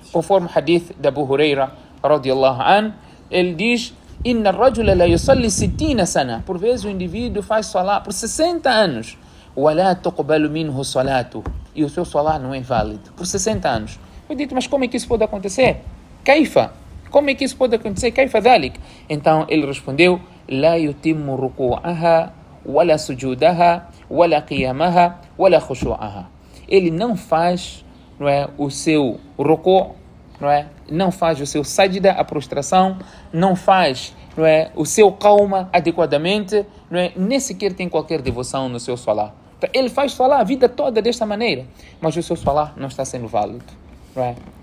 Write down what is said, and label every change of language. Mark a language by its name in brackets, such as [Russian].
[Portuguese] Conforme o hadith da Abu Huraira, radiyallahu anhu, ele diz: [Arabic] إِنَّ الرَّجُلَ لَا يُصَلِّ 60 سَنَةً. [Portuguese] Por vezes o indivíduo faz salah por 60 anos. [Arabic] وَلَا تُقْبَلُ مِنْهُ صَلَاتُهُ, [Portuguese] e o seu salah não é válido. Por 60 anos. Eu digo, mas como é que isso pode acontecer? Kaifa? Como é que isso pode acontecer? [Arabic] Kaifa dhalik? [Portuguese] Então ele respondeu: [Arabic] لا يتم ركوعها ولا سجودها ولا قيامها ولا خشوعها. [Portuguese] Ele não faz, não é, o seu ruku', não é? Não faz o seu sajda, a prostração, não faz, não é, o seu calma adequadamente, não é? Nem sequer tem qualquer devoção no seu salah. Então, ele faz salah a vida toda desta maneira, mas o seu salah não está sendo válido, não é?